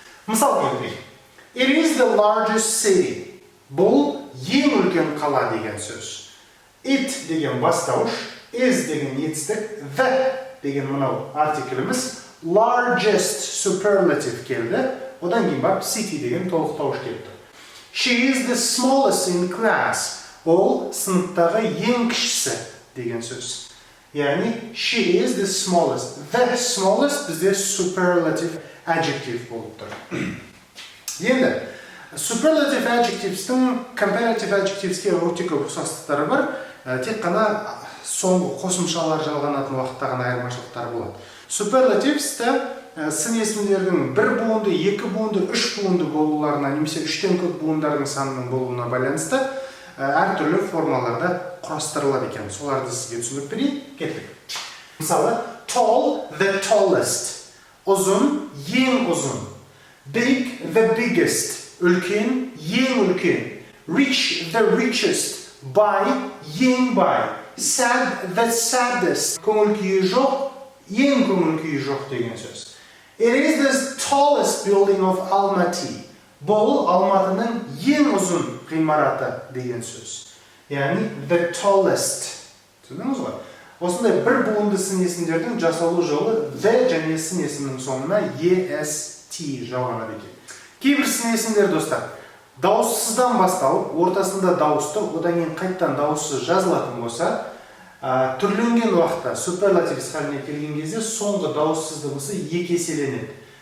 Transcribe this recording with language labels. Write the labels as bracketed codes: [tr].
[kk] Мысал келтірейік. [en] It is the largest city. [kk] Бұл ең үлкен қала деген сөз. It деген бастауыш, is деген етістік, the деген мынау артикліміз, largest superlative келді. Одан кейін барып city деген толықтауыш келді. [en] She is the smallest in class. [kk] Ол сыныптағы ең кішісі деген сөз. [en] Яғни, she is the smallest. The smallest бізде superlative adjective болып тұр. [kk] Енді, superlative adjectives-тің comparative adjectives-ке өте көп ұқсастықтары бар. Тек қана соңғы қосымшалар жалғанатын уақытта ғана айырмашылықтар болады. Superlatives-та сын есімдердің бір буынды, екі буынды, үш буынды болуларына, немесе үштен көп буындардың санының болуына байланысты әртүрлі формаларда құрастырылады екен. Соларды сізге түсіндіріп берейін. Кеттік. [en] Мысалы, tall, the tallest. [kk] Ұзын, ең ұзын. [en] Big, the biggest. [kk] Үлкен, ең үлкен. [en] Rich, the richest. [kk] Бай, ең бай. [en] Sad, the saddest. [kk] Көңіл күйі жоқ, ең көңіл күйі жоқ деген сөз. [en] It is the tallest building of Almaty. [kk] Бұл Алматының ең ұзын ғимараты деген сөз. [en] Яғни the tallest. [kk] Түсіндіңіз ғой? Осындай бір буынды сын есімдердің жасалу жолы the және сын есімнің соңына est жалғанады екен. Кейбір сын есімдер достар, дауыссыздан басталып, ортасында дауысты, одан кейін қайттан дауыссыз жазылатын болса, түрленген уақытта superlative халіне келген кезде соңғы дауыссыз дыбысы екі еселенеді.